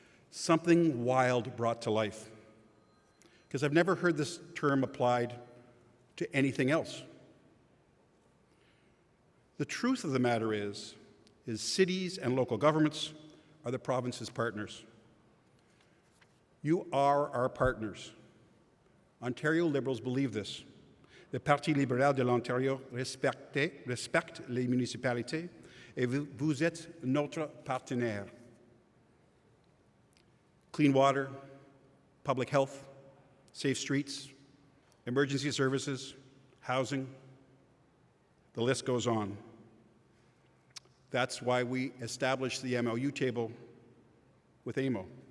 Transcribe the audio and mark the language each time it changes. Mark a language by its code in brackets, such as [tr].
[en] Something wild brought to life. Because I've never heard this term applied to anything else. The truth of the matter is cities and local governments are the province's partners. You are our partners. Ontario Liberals believe this. [fr] Le Parti libéral de l'Ontario respecte les municipalités et vous êtes notre partenaire. [en] Clean water, public health, safe streets, emergency services, housing, the list goes on. That's why we established the MOU table with AMO.